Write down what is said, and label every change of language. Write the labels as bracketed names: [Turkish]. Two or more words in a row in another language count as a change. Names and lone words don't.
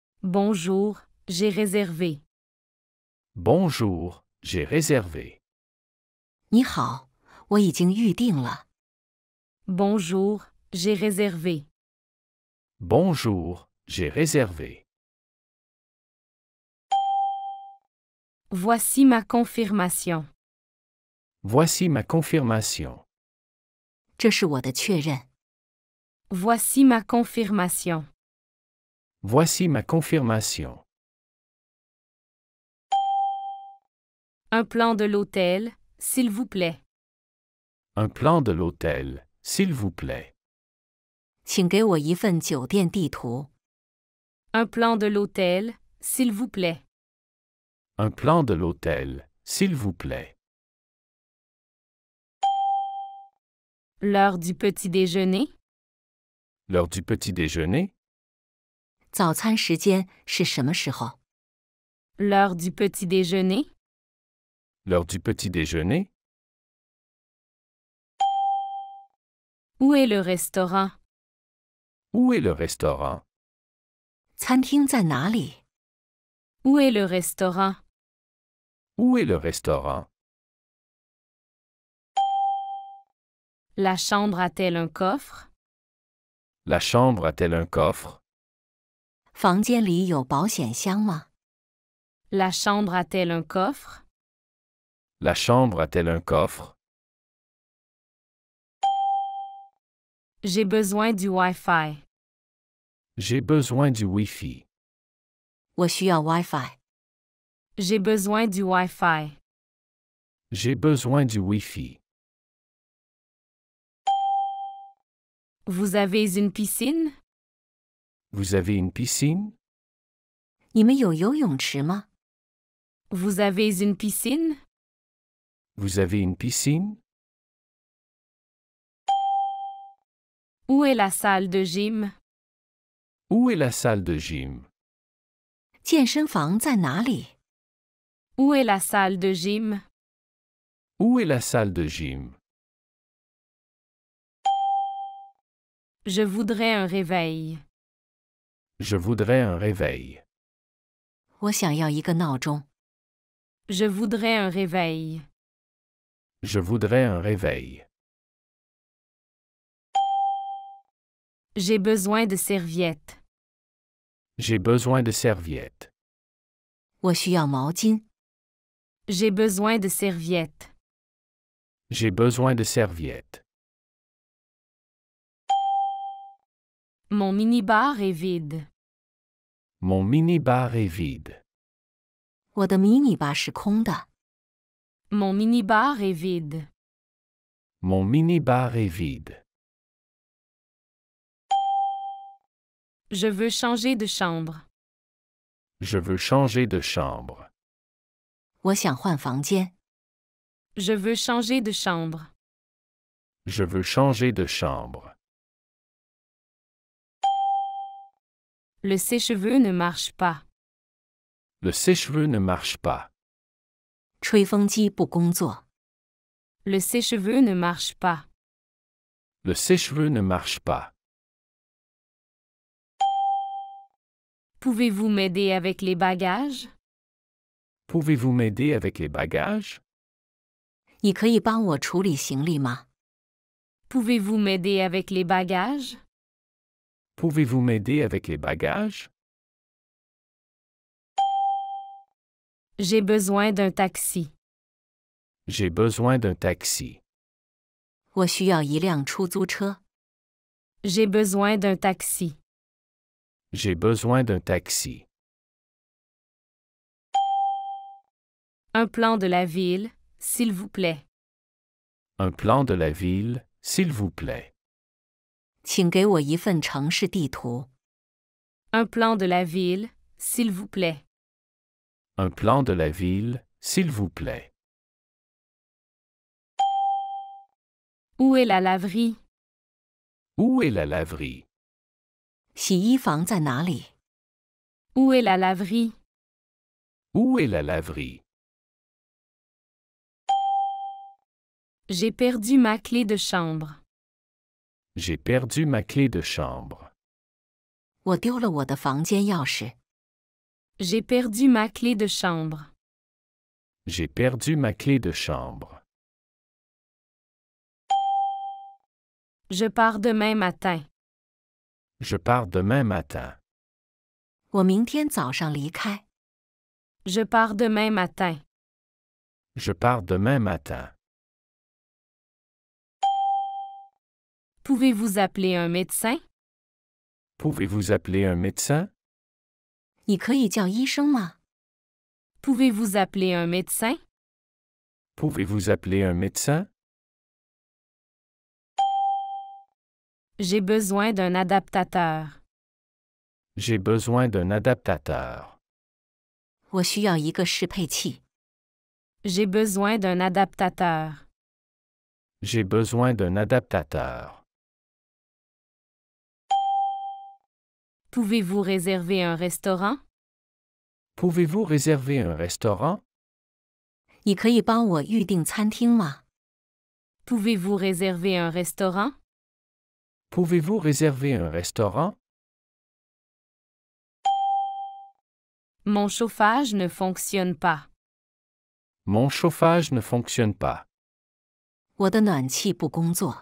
[French] Bonjour, j'ai réservé. Bonjour, j'ai réservé. [Chinese] 你好，我已经预定了。 [French] Bonjour, j'ai réservé. Bonjour, j'ai réservé. Voici ma confirmation. Voici ma confirmation. [Chinese] 这是我的确认。 [French] Voici ma confirmation. Voici ma confirmation. Un plan de l'hôtel, s'il vous plaît. Un plan de l'hôtel, s'il vous plaît. [Chinese] 请给我一份酒店地图。 [French] Un plan de l'hôtel, s'il vous plaît. Un plan de l'hôtel, s'il vous plaît. L'heure du petit déjeuner? L'heure du petit déjeuner? [Chinese] 早餐时间是什么时候？ [French] L'heure du petit déjeuner? L'heure du petit déjeuner? Où est le restaurant? Où est le restaurant? [Chinese] 餐厅在哪里？ [French] Où est le restaurant? Où est le restaurant? La chambre a-t-elle un coffre? La chambre a-t-elle un coffre? [Chinese] 房间里有保险箱吗？ [French] La chambre a-t-elle un coffre? La chambre a-t-elle un coffre? J'ai besoin du Wi-Fi. J'ai besoin du Wi-Fi. [Chinese] 我需要 WiFi。 [French] J'ai besoin du Wi-Fi. J'ai besoin du Wi-Fi. Vous avez une piscine? Vous avez une piscine? [Chinese] 你们有游泳池吗？ [French] Vous avez une piscine? Vous avez une piscine? Où est la salle de gym? Où est la salle de gym? [Chinese] 健身房在哪里？ [French] Où est la salle de gym? Où est la salle de gym? Je voudrais un réveil. Je voudrais un réveil. [Chinese] 我想要一个闹钟。 [French] Je voudrais un réveil. Je voudrais un réveil. J'ai besoin de serviettes. J'ai besoin de serviettes. [Chinese] 我需要毛巾。 [French] J'ai besoin de serviettes. J'ai besoin de serviettes. Mon minibar est vide. Mon minibar est vide. [Chinese] 我的迷你吧是空的。 [French] Mon minibar est vide. Mon minibar est vide. Je veux changer de chambre. Je veux changer de chambre. [Chinese] 我想换房间。 [French] Je veux changer de chambre. Je veux changer de chambre. Le sèche-cheveux ne marche pas. Le sèche-cheveux ne marche pas. [Chinese] 吹风机不工作。 [French] Le sèche-cheveux ne marche pas. Le sèche-cheveux ne marche pas. Pouvez-vous m'aider avec les bagages? Pouvez-vous m'aider avec les bagages? [Chinese] 你可以帮我处理行李吗？ [French] Pouvez-vous m'aider avec les bagages? Pouvez-vous m'aider avec les bagages? J'ai besoin d'un taxi. J'ai besoin d'un taxi. [Chinese] 我需要一辆出租车。 [French] J'ai besoin d'un taxi. J'ai besoin d'un taxi. Un plan de la ville, s'il vous plaît. Un plan de la ville, s'il vous plaît. [Chinese] 请给我一份城市地图。 [French] Un plan de la ville, s'il vous plaît. Un plan de la ville, s'il vous plaît. Où est la laverie? Où est la laverie? [Chinese] 洗衣房在哪里？ [French] Où est la laverie? Où est la laverie? J'ai perdu ma clé de chambre. J'ai perdu ma clé de chambre. [Chinese] 我丢了我的房间钥匙。 [French] J'ai perdu ma clé de chambre. J'ai perdu ma clé de chambre. Je pars demain matin. Je pars demain matin. [Chinese] 我明天早上离开。 [French] Je pars demain matin. Je pars demain matin. Pouvez-vous appeler un médecin? Pouvez-vous appeler un médecin? [Chinese] 你可以叫医生吗？ [French] Pouvez-vous appeler un médecin? Pouvez-vous appeler un médecin? J'ai besoin d'un adaptateur. J'ai besoin d'un adaptateur. [Chinese] 我需要一个适配器。 [French] J'ai besoin d'un adaptateur. J'ai besoin d'un adaptateur. Pouvez-vous réserver un restaurant? Pouvez-vous réserver un restaurant? [Chinese] 你可以帮我预订餐厅吗？ [French] Pouvez-vous réserver un restaurant? Pouvez-vous réserver un restaurant? Mon chauffage ne fonctionne pas. Mon chauffage ne fonctionne pas. [Chinese] 我的暖气不工作。